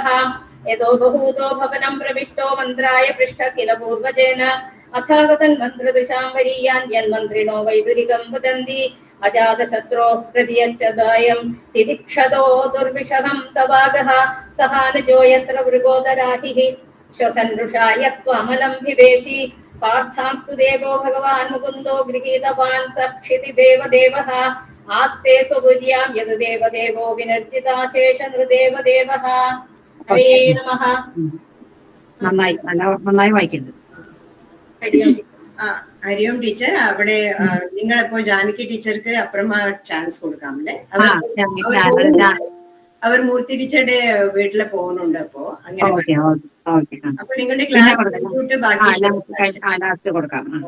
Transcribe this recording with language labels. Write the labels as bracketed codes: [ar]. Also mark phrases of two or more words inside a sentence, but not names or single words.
[sa] യതോ ബഹൂതോ ഭവനം പ്രവിഷ്ടോ മന്ത്രായ പൃഷ്ട കില പൂർവജേന അഥാഗതൻ മന്ത്രദൃശാം വരീയാൻ യന്മന്ത്രിണോ വൈദുരികം വദന്തി. അജാതശത്രോഃ പ്രതിയച്ഛദായം തിദിക്ഷതോ ദുർവിഷഹം തവാഗഃ. സഹാനുജോ യത്ര വൃഗോദരാഹിഃ ശ്വസൻ ഋഷായ ത്വമലം ഭിവേഷി पार्थांस्तु देवो भगवान् मुकुन्दो गृहीतवान् सक्षिति देवदेवः आस्ते स्वपुर्यां यदु देवदेवो विनर्जिताशेष नृदेवदेवः हरये नमः [ml] നന്നായി വായിക്കുന്നത്. [sa] हरि ओम् [ml] ഹരിയോം ടീച്ചർ, അവിടെ നിങ്ങളിപ്പോ ജാനകി ടീച്ചർക്ക് അപ്പുറമാ ചാൻസ് കൊടുക്കാം അല്ലേ? അവർ മൂർത്തി ടീച്ചറുടെ വീട്ടില് പോകുന്നുണ്ട്. അപ്പോ അങ്ങനെ അപ്പൊ നിങ്ങളുടെ ക്ലാസ് ലാസ്റ്റ് കൊടുക്കാം.